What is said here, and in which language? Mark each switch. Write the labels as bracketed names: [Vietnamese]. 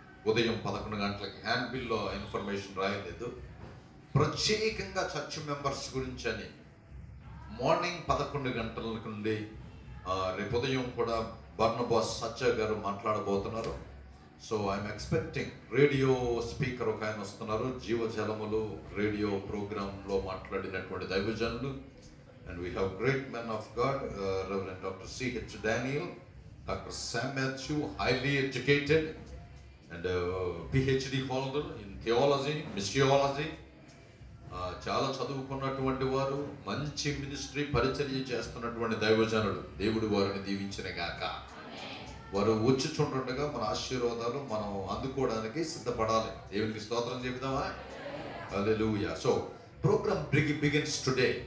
[Telugu] ఉదయం 11 గంటలకి. హ్యాండ్ బిల్లో ఇన్ఫర్మేషన్ రాయలేదు. ప్రత్యేకంగా చర్చ్ మెంబర్స్ గురించి అని మార్నింగ్ 11 గంటల నుండి రేపు ఉదయం కూడా బర్నబాస్ సత్య గారు మాట్లాడబోతున్నారు. [English] so I'm expecting radio speaker [Telugu] ఒక ఆయన వస్తున్నారు. జీవజలములు రేడియో ప్రోగ్రాంలో మాట్లాడినటువంటి దైవజనులు. [English] And we have great men of God, reverend doctor C.H. Daniel, Dr. Sam Matthew, highly educated and PhD holder in theology, missiology. [Telugu] చాలా చదువుకున్నటువంటి వారు, మంచి మినిస్ట్రీ పరిచర్య చేస్తున్నటువంటి దైవజనుడు. దేవుడు వారిని దీవించిన గాక. వారు వచ్చుచుండగా మన ఆశీర్వాదాలు మనం అందుకోవడానికి సిద్ధపడాలి. దేవునికి స్తోత్రం చెబుదామా? హల్లెలూయా. [English] So program begins today.